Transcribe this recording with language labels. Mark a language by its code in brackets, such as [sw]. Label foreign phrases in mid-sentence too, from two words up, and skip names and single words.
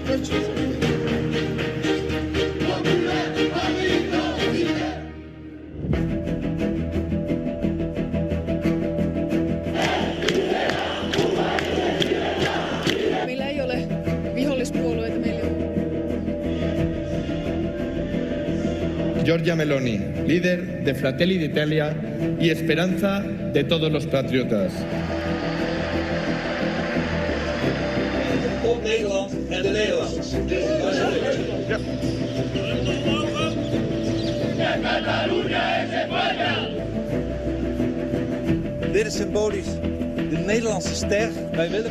[fi] Meillä ei ole vihollispuolueita, meillä on. [es] Giorgia Meloni, líder de Fratelli d'Italia y esperanza de todos los patriotas. [nl] Op Nederland en de Nederlanders. Dit is symbolisch. De Nederlandse ster. Wij willen.